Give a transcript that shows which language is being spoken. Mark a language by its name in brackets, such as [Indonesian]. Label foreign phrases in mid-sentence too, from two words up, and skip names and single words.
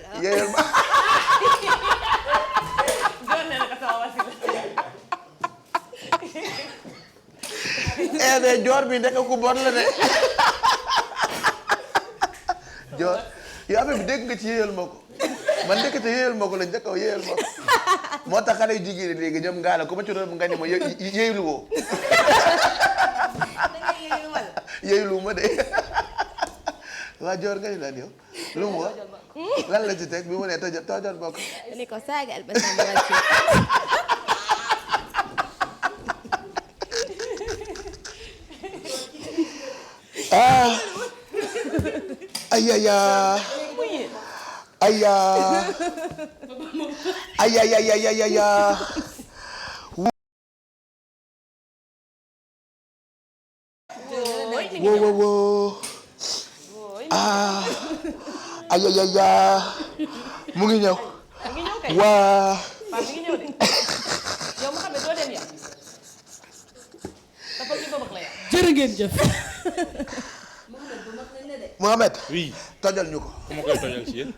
[Wolof] yéyal ma de Dior bi ndeke ku bon la de Dior yow affaire bi dégg nga ci yéyal ma ko man ndekete yéyal ma ko la njëkkaw yéyal ma ko moo tax xale yu jigéen ñi léegi ñoom ngaa la ku ma ci doon nga ni ma yéylu woo yéylu ma de waa Dior nga ni lan yow lu mu wax lan la ci teg bi mu ne tojal bokk ni ko saagal ba sama wàcc ayaya wo ayaya mu ngi ñëw waa jërë ngeen jëf Mohamed. oui tojal ñu ko. ku ma koy tojal ci yéen.